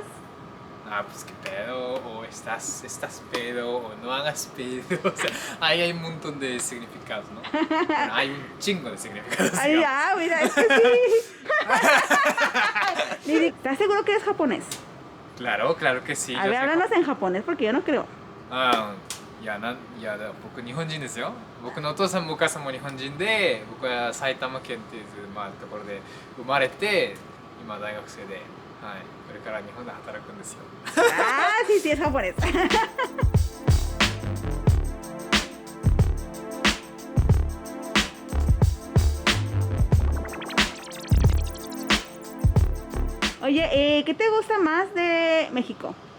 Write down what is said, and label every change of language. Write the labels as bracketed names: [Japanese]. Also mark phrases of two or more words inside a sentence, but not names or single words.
[Spanish] Pues qué pedo, o estás pedo, o no hagas pedo. O sea, ahí hay un montón de significados, ¿no? Bueno, hay un chingo de significados. Ay, digamos. mira, es que sí. Lili, ¿estás seguro que eres japonés? Claro que sí. A ver, háblanos en japonés porque yo no creo. [Japanese] 僕日本人ですよ。僕のお父さんもお母さんも日本人で、僕は埼玉県っていう、ところで生まれて、今大学生で、はい、これから日本で働くんですよ。 [Spanish] Sí, sí, es japonés. Oye, ¿qué te gusta más de México?